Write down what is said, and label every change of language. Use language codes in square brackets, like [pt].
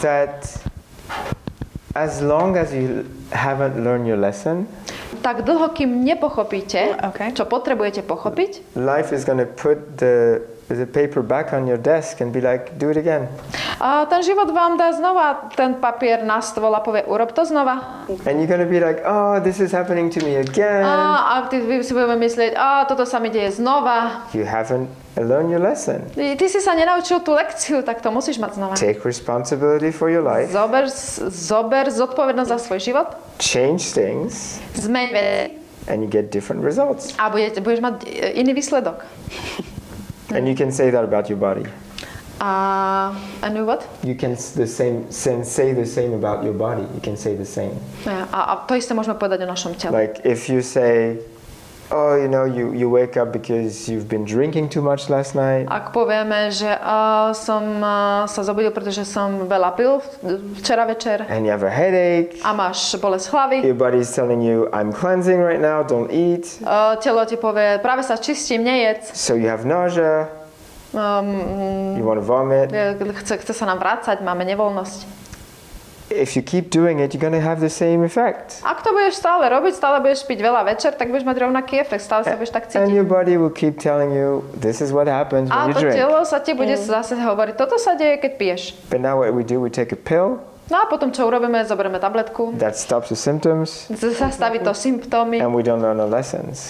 [en] That as long as you haven't learned your lesson, [sk] tak dlho, kým nepochopíte, čo potrebujete pochopiť, [en] life is going to put the paper back on your desk and be like, do it again. [sk] A ten život vám dá znova ten papier na stôl a povie, urob to znova. [en] And you're going to be like, oh, this is happening to me again. [sk] A ty si budeme myslieť, toto sa mi deje znova. [en] You haven't learned your lesson. [sk] Ty si sa nenaučil tú lekciu, tak to musíš mať znova. [en] Take responsibility for your life. [sk] Zober zodpovednosť za svoj život. [en] Change things. [sk] Zmeň veci. [en] And you get different results. [sk] A budeš mať iný výsledok. [en] And you can say that about your body. And what? You can say the same about your body. You can say the same. [sk] A to isté môžeme povedať o našom tele. [en] Like if you say, oh, you wake up because you've been drinking too much last night. [sk] Ak povieme, že som sa zobudil, pretože som veľa pil včera večer. [en] And you have a headache. [sk] A máš bolesť hlavy. [en] Your body's telling you, I'm cleansing right now, don't eat. [sk] Telo ti povie, práve sa čistím, nejedz. [en] So you have nausea. You want to vomit. [sk] Chce sa nám vrácať, máme nevoľnosť. [en] If you keep doing it, you're going to have the same effect. [sk] Ak to budeš stále robiť, stále budeš piť veľa večer, tak budeš mať rovnaký efekt, stále sa budeš tak cítiť. [en] And your body will keep telling you, this is what happens when you drink. [sk] A to telo sa ti bude zase hovoriť, toto sa deje, keď piješ. [en] But now what we do, we take a pill. [sk] No a potom čo urobíme, zoberieme tabletku. [en] That stops the symptoms. [sk] Zastaví to symptómy. [en] And we don't learn the lessons.